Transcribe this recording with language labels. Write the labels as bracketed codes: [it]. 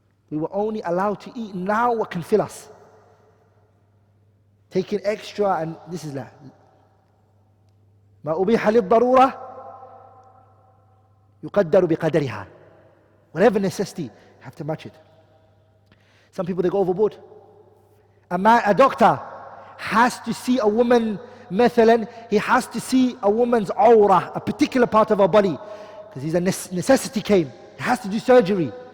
[en] We were only allowed to eat now what can fill us. Taking extra, and this is la. [ar] ما أبيح للضرورة يقدر بقدرها. [en] Whatever necessity, you have to match it. Some people, they go overboard. A doctor has to see a woman, [ar] مثلا, [en] he has to see a woman's aura, a particular part of her body, because he's a necessity came. He has to do surgery.